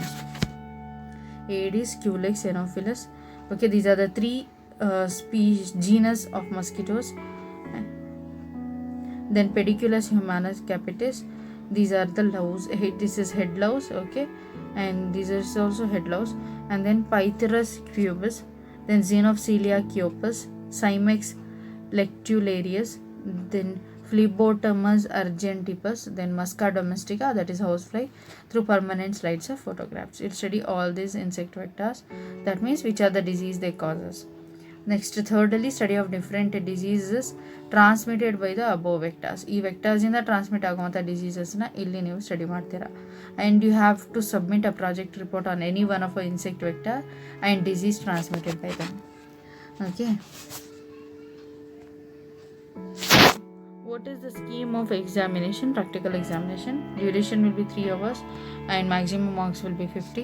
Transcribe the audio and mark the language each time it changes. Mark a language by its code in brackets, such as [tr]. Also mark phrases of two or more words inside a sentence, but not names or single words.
[en] Aedes, Culex, Xenophilus. Okay, these are the three genus of mosquitoes. Then Pediculus humanus capitis. These are the louse. This is head louse. Okay, and this is also head louse. And then Pytherus pubis. Then Xenophilia chiopus, Cymex lectularius, then Phlebotomus argentipus, then Musca domestica, that is housefly, through permanent slides of photographs. It study all these insect vectors. That means which are the disease they causes. Next, thirdly, study of different diseases transmitted by the above vectors. [kn] ಈ vectors ಇಂದ transmit ಆಗುವಂಥ diseasesನ ಇಲ್ಲಿ ನೀವು study ಮಾಡ್ತೀರಾ. [en] And you have to submit a project report on any one of a insect vector and disease transmitted by them. Okay. What is the scheme of examination? Practical examination. Duration will be 3 hours and maximum marks will be 50.